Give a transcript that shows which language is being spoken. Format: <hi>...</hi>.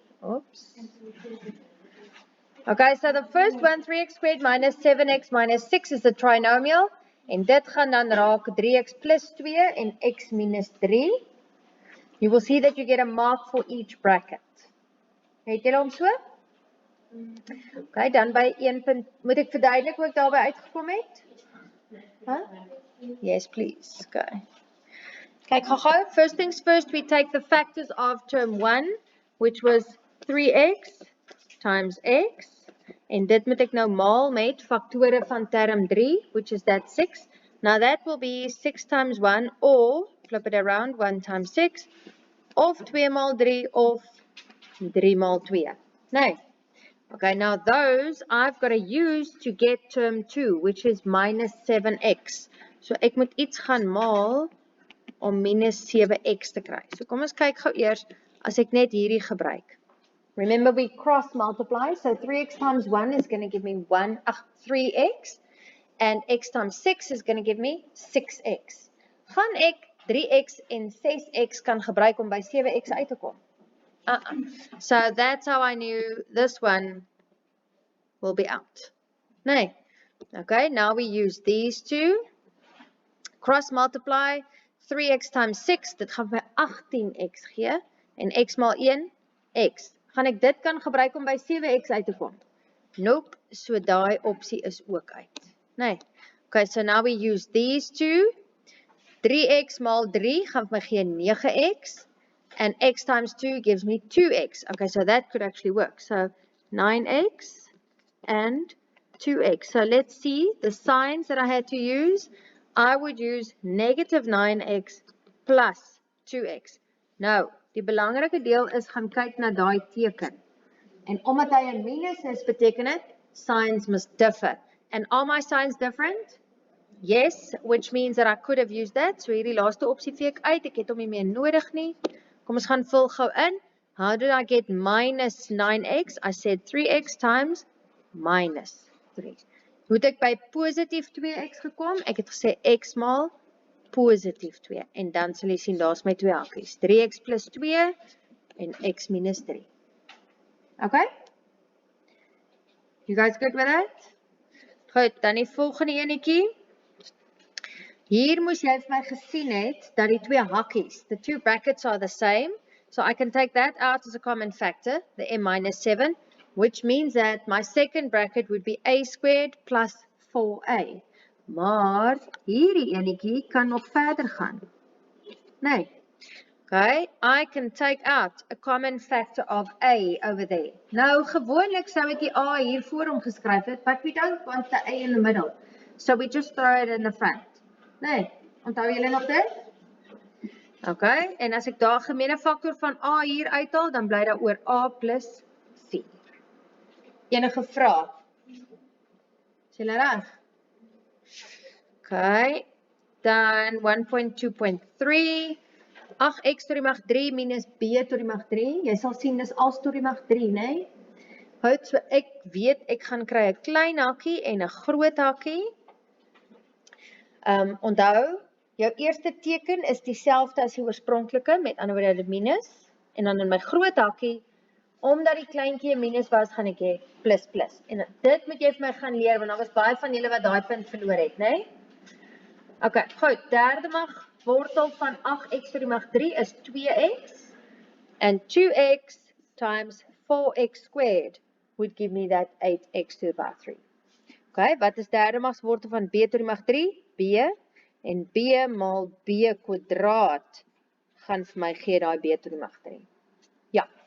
<en>Oops. Okay, so the first one, 3x squared minus 7x minus 6 is a trinomial.</en> <af>En dit gaan dan raak 3x plus 2 en x minus 3.</af> <en>You will see that you get a mark for each bracket.</en> <af>Het julle hom so? Okay, dan by 1 punt, moet ek verduidelik hoe ek daarby uitgekom het?</af> <en>Huh? Yes, please. Okay. Okay, first things first, we take the factors of term 1, which was 3x times x.</en> <af>En dit moet ek nou maal met faktore van term 3,</af> <en>which is that 6. Now that will be 6 times 1, or, flip it around, 1 times 6,</en> <af>of 2 maal 3, of 3 maal 2.</af> <en>No. Okay, now those I've got to use to get term 2, which is minus 7x.</en> <af>So ek moet iets gaan maal om minus 7x te kry. So kom ons kyk gou eers as ek net hierdie gebruik.</af> <en>Remember we cross multiply, so 3x times 1 is going to give me 3x, and x times 6 is going to give me 6x.</en> <af>Gaan ek 3x en 6x kan gebruik om by 7x uit te kom?</af> <en>So that's how I knew this one will be out.</en> <af>Nee.</af> <en>Okay, now we use these two. Cross multiply. 3x times 6,</en> <af>dit gaan by 18x gee, en x maal 1, x. Gaan ek dit kan gebruik om by 7x uit te kom? Nope, so daai opsie is ook uit. Nee.</af> <en>Okay, so now we use these two.</en> <af>3x maal 3 gaan my gee 9x,</af> <en>and x times 2 gives me 2x. Okay, so that could actually work. So 9x and 2x. So let's see the signs that I had to use. I would use negative 9x plus 2x.</en> <af>Nou, die belangrike deel is gaan kyk na daai teken. En omdat hy 'n minus is, beteken dit</af> <en>signs must differ. And are my signs different? Yes, which means that I could have used that.</en> <af>So hierdie laaste opsie vee ek uit, ek het hom nie meer nodig nie. Kom ons gaan vul gou in.</af> <en>How did I get minus 9x? I said 3x times minus 3.</en> <af>Hoe het ek by positief 2x gekom? Ek het gesê x maal positief 2. En dan sal jy sien, daar is my 2 hakies. 3x plus 2 en x minus 3. Okay?</af> <en>You guys good with that?</en> <af>Goed, dan die volgende enetjie. Hier moes jy vir my gesien het, dat die 2 hakies,</af> <en>the 2 brackets are the same. So I can take that out as a common factor, the m minus 7. Which means that my second bracket would be a squared plus 4a.</en> <af>Maar hierdie enetjie kan nog verder gaan. Nee.</af> <en>Okay, I can take out a common factor of a over there.</en> <af>Nou, gewoonlik sou ek die a hier voor hom geskryf het,</af> <en>but we don't want the a in the middle. So we just throw it in the front.</en> <af>Nee, onthou julle nog dit? Okay, en as ek daar gemeene faktor van a hier uithaal, dan bly daar oor a plus c. Enige vrae? Is julle reg? Okay, dan 1.2.3, 8x tot die mag 3 minus b tot die mag 3, jy sal sien dis als tot die mag 3, nee? Goed, so ek weet ek gaan kry 'n klein hakkie en 'n groot hakkie. Onthou, jou eerste teken is dieselfde as die oorspronklike, met ander woorde minus, en dan in my groot hakkie, omdat die kleintjie 'n minus was, gaan ek hê plus plus. En dit moet jy vir my gaan leer, want daar was baie van julle wat daai punt verloor het, né? Okay, goed, derde mag wortel van 8x tot die mag 3 is 2x.</af> <en>And 2x times 4x squared would give me that 8x to the power 3.</en> <af>Okay, wat is derde magswortel van b tot die mag 3? B. En b maal b kwadraat gaan vir my gee daai b tot die mag 3. Ja.</af>